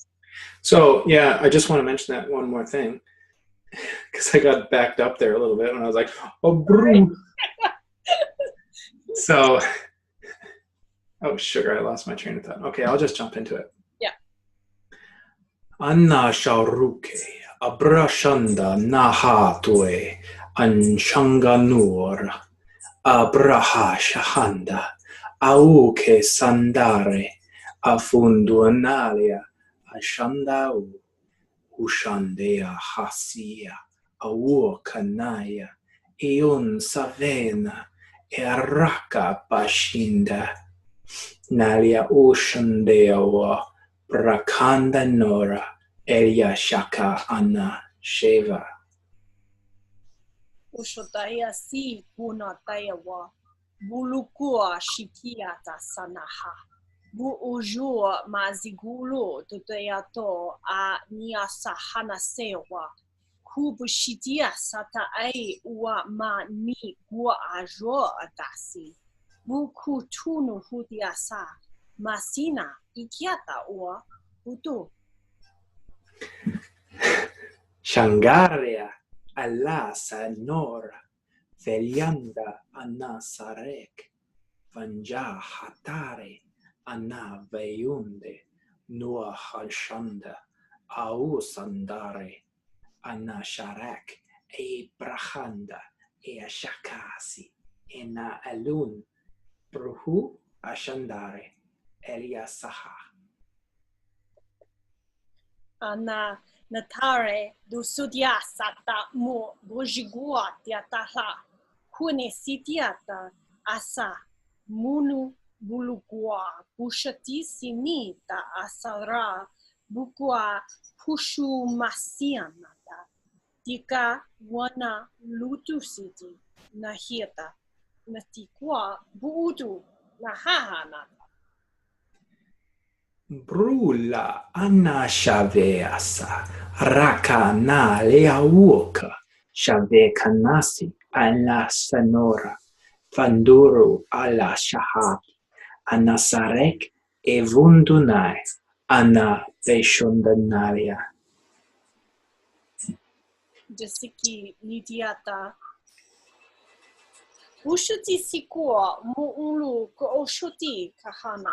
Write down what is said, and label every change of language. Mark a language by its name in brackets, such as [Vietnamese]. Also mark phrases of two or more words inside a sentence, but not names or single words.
[English] So yeah, I just want to mention that one more thing, because I got backed up there a little bit when I was like, oh, broom. So, oh, sugar, I lost my train of thought. Okay, I'll just jump into it. Yeah. Anna Shauruke, Abrashanda Nahatwe, Anshanganur, Abraha Shahanda, Auke Sandare, Afunduanalia, Ashandau, Ushandea Hasia, Aukanaya, Eon Savena, Eraka Bashinda, Nalia Ushandeawa, Prakanda Nora, Elia Shaka Anna Sheva. Ushodaya si punataya wa, bulukua shikiata sanaha. Bu ujua mazigulo tuteato a niasahana sewa. Kubushitia sata ai ua ma ni gua ajo adasi. Bu kutunu hudiasa. Masina ikiata ua putu. Shangaria alla sanora felianda anna sarek vanja hatare anna veyunde nua halshanda au sandare anna sharak e brahanda e shakasi ena alun bruhu ashandare elia saha. Ana natare du sudia sata mo bojigua tiataha kune sitiata asa munu bulugua bushati sinita asara bukua pushu masianata tika wana lutu siti nahita natikua buutu nahahanata. Brula anna shaveasa raka na leauka shave kanasi alla sanora vanduru alla shahab anasarek e vundunai anna veshundanaria. Jasiki nitiata Ushuti sikua muulu ko oshuti kahana.